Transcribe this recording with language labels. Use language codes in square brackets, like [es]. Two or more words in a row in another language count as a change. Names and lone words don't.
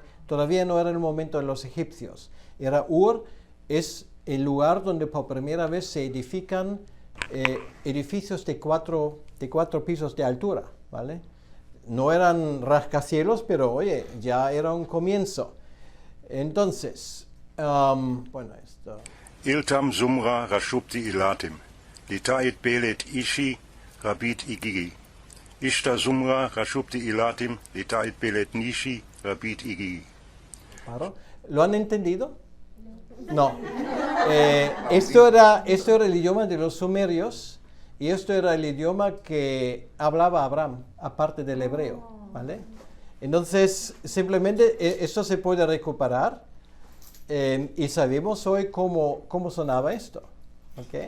[es] Todavía no era el momento de los egipcios. Ur es el lugar donde por primera vez se edifican edificios de cuatro pisos de altura, ¿vale? No eran rascacielos, pero oye, ya era un comienzo. Entonces, bueno, esto. [akk] Iltam Sumra Rashubti Ilatim, Litait Belet Ishi, Rabit Igigi. Ishta Sumra Rashubti Ilatim, Litait Belet Nishi, Rabit Igigi. [es] ¿Claro? ¿Lo han entendido? No. Esto era el idioma de los sumerios y esto era el idioma que hablaba Abraham, aparte del hebreo, ¿vale? Entonces, simplemente esto se puede recuperar y sabemos hoy cómo sonaba esto, ¿ok?